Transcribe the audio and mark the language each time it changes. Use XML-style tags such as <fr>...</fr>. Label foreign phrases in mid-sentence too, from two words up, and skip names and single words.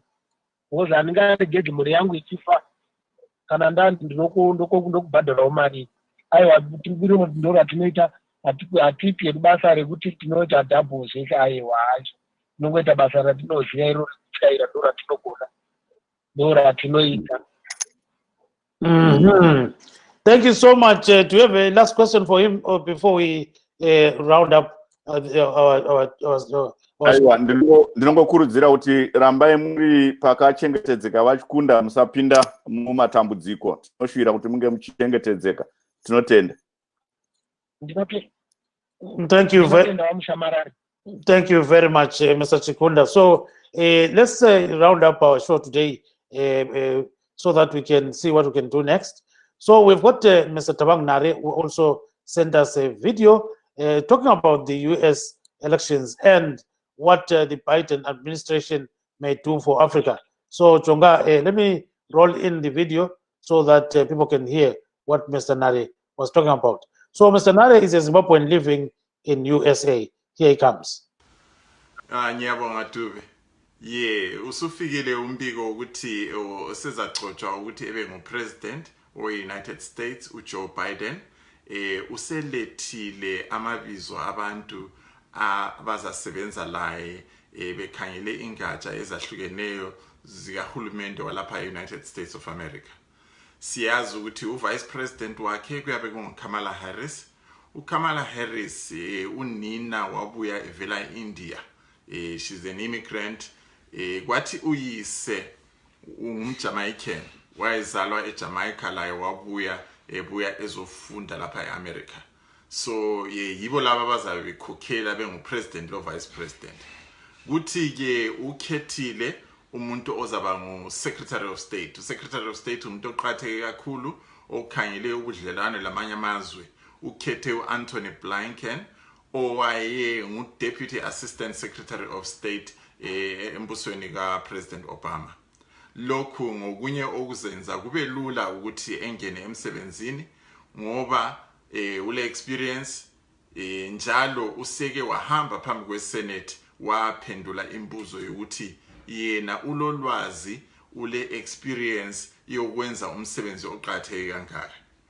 <sn>Because handingaregedzi mhuri yangu ichifa kana ndokubhadharawo mari. Aiwa ndo ratinoita, hatipi basa rekuti tinoita double zvese. Aiwa hacho tinongoita basa ratinoziva iro rekutyaira, ndo ratinogona, ndo ratinoita.</sn> <en>Thank you so much. Do you have a last question for him or before we round up our</en> <sn>aiwa ndinongokurudzira kuti rambai muri pakachengetedzeka vachikunda, musapinda mumatambudziko. Tinoshuvira kuti munge muchichengetedzeka. Tinotenda.</sn> <en>Thank you very much, Mr. Chikunda. So let's round up our show today so that we can see what we can do next. So we've got Mr. Tabang Nare, who also sent us a video talking about the US elections and what the Biden administration may do for Africa. So Chonga, let me roll in the video so that people can hear what Mr. Nare was talking about. So Mr. Nare is a Zimbabwean living in USA. Here he comes.</en> <nd>Nyabonga Tube. Usufikile umbiko ukuthi sezaxoxwa ukuthi ebe ngupresident we-United States uJoe Biden. Uselethile amabizo abantu abazasebenza laye bekhangele ingatsha ezahlukeneyo zikahulumende walapha e-United States of America. Siyazi ukuthi</nd> <en>uvice president</en> <nd>wakhe kuyabe kunguKamala Harris. uKamala Harris unina wabuya evela eIndia. She's an immigrant. Kwathi uyise ungumJamaican, wayezalwa eJamaica laye wabuya ebuya ezofunda lapha eAmerica. So yibo laba bazabe bekhokhela bengupresident lo</nd> <en>vice president.</en> <nd>Kuthi ke ukhethile umuntu ozaba ngu-</nd> <en>Secretary of State.</en> <nd>U-</nd> <en>Secretary of State</en> <nd>umuntu oqhatheke kakhulu okhangele ubudlelwane lamanye amazwe. Ukhethe u-Anthony Blinken owaye ngu-</nd> <en>Deputy Assistant Secretary of State</en> <nd>embusweni ka-President Obama. Lokhu ngokunye okuzenza kube lula ukuthi engene emsebenzini ngoba ule experience njalo useke wahamba phambi kweSenate waphendula imbuzo yokuthi yena ulolwazi ule experience yokwenza umsebenzi oqhatheke kangaka.</nd>